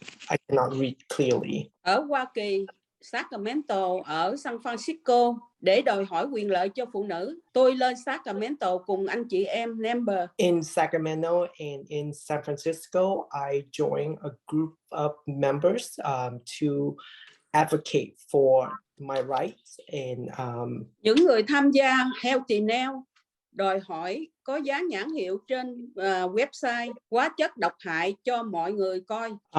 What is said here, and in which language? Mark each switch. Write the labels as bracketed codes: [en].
[en] I cannot read clearly. [vi] Ở Hoa Kỳ, Sacramento, ở San Francisco, để đòi hỏi quyền lợi cho phụ nữ, tôi lên Sacramento cùng anh chị em member. [en] In Sacramento and in San Francisco, I joined a group of members to advocate for my rights. And [vi] những người tham gia Healthy Now đòi hỏi có dán nhãn hiệu trên website hóa chất độc hại cho mọi người coi.